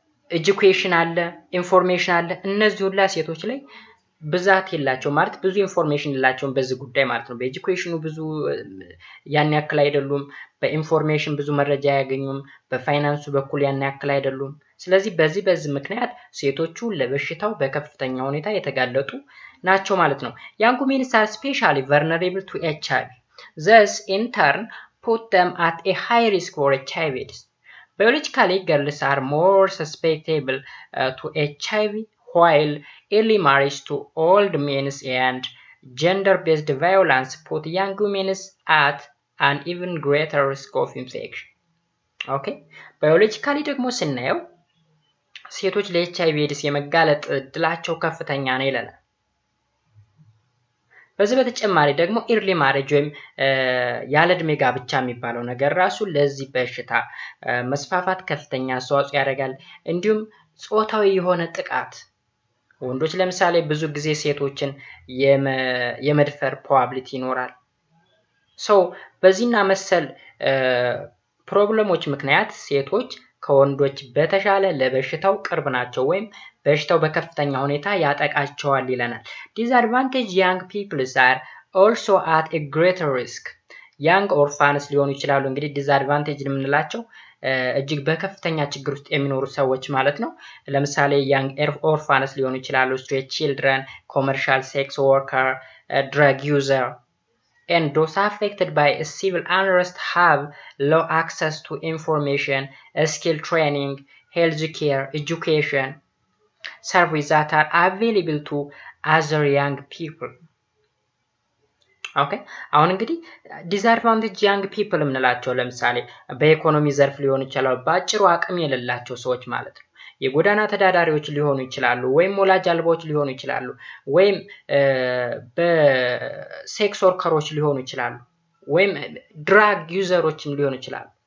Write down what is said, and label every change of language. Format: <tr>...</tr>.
<am>ኤጁኬሽን አለ፣ ኢንፎርሜሽን አለ። እነዚህ ሁላ ሴቶች ላይ ብዛት የላቸው ማለት ብዙ ኢንፎርሜሽን የላቸውም በዚህ ጉዳይ ማለት ነው። በኤጁኬሽኑ ብዙ ያን ያክል አይደሉም፣ በኢንፎርሜሽን ብዙ መረጃ አያገኙም፣ በፋይናንሱ በኩል ያን ያክል አይደሉም። ስለዚህ በዚህ ምክንያት ሴቶቹ ለበሽታው በከፍተኛ ሁኔታ የተጋለጡ ናቸው ማለት ነው።</am> <en>young women are especially vulnerable to HIV. Thus in turn put them at a high risk for HIV/AIDS. Biologically, girls are more susceptible to HIV, while early marriage to old men and gender-based violence put young women at an even greater risk of infection.</en> <am>Okay, biologically ደግሞ ስናየው ሴቶች ለኤችአይቪ ኤድስ የመጋለጥ እድላቸው ከፍተኛ ነው ይለናል። በዚህ በተጨማሪ ደግሞ ኢርሊ ማሬጅ ወይም ያለ እድሜ ጋብቻ የሚባለው ነገር ራሱ ለዚህ በሽታ መስፋፋት ከፍተኛ አስተዋጽኦ ያደርጋል። እንዲሁም ጾታዊ የሆነ ጥቃት ወንዶች ለምሳሌ ብዙ ጊዜ ሴቶችን የመድፈር ፕሮባቢሊቲ ይኖራል። በዚህና መሰል ፕሮብለሞች ምክንያት ሴቶች ከወንዶች በተሻለ ለበሽታው ቅርብ ናቸው ወይም በሽታው በከፍተኛ ሁኔታ ያጠቃቸዋል ይለናል።</am> <en>Disadvantaged young people are also at a greater risk.</en> <am>young orphans ሊሆኑ ይችላሉ። እንግዲህ disadvantaged የምንላቸው እጅግ በከፍተኛ ችግር ውስጥ የሚኖሩ ሰዎች ማለት ነው። ለምሳሌ young orphans ሊሆኑ ይችላሉ፣</am> <en>street children, commercial sex worker, drug user. And those affected by civil unrest have low access to information, skill training, health care, education, services that are available to other young people.</en> <am>Okay, አሁን እንግዲህ disadvantaged young people የምንላቸው ለምሳሌ በኢኮኖሚ ዘርፍ ሊሆኑ ይችላሉ፣ በአጭሩ አቅም የሌላቸው ሰዎች ማለት ነው። የጎዳና ተዳዳሪዎች ሊሆኑ ይችላሉ፣ ወይም ወላጅ አልባዎች ሊሆኑ ይችላሉ፣ ወይም በሴክስ ወርከሮች ሊሆኑ ይችላሉ፣ ወይም ድራግ ዩዘሮችም ሊሆኑ ይችላሉ።</am>